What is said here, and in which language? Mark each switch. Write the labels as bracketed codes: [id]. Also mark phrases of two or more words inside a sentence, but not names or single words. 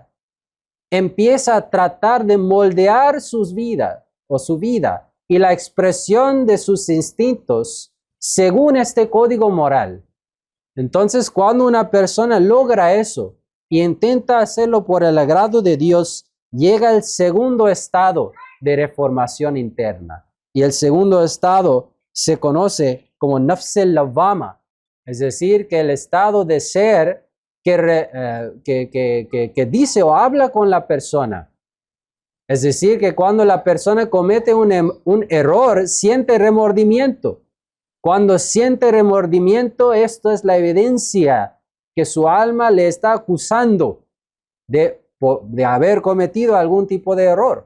[es] Empieza a tratar de moldear su vida y la expresión de sus instintos según este código moral. Entonces, cuando una persona logra eso y intenta hacerlo por el agrado de Dios, llega el segundo estado de reformación interna. Y el segundo estado se conoce como [ar] النفس اللوامة, [es] es decir, que el estado de ser que dice o habla con la persona. Es decir, que cuando la persona comete un error, siente remordimiento. Cuando siente remordimiento, esto es la evidencia que su alma le está acusando de haber cometido algún tipo de error.